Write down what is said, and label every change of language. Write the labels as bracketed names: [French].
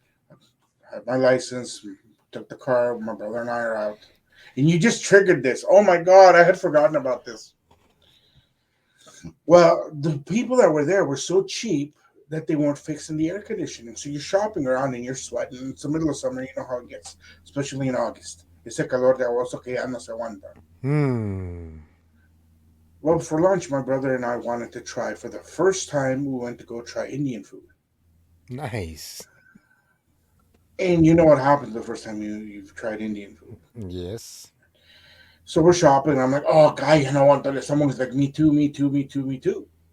[English] I had my license, took the car, my brother and I are out. And you just triggered this. Oh my God, I had forgotten about this. Well, the people that were there were so cheap that they weren't fixing the air conditioning. So you're shopping around and you're sweating. It's the middle of summer, you know how it gets, especially in August. [Spanish] Ese calor de agosto que ya no se aguanta. Hmm. [English] Well, for lunch, my brother and I wanted to try, for the first time, we went to go try Indian food. Nice. And you know what happens the first time you've tried Indian food. Yes. So we're shopping. And I'm like, oh, guy, you know what? Someone's like, me too, me too, me too, me too.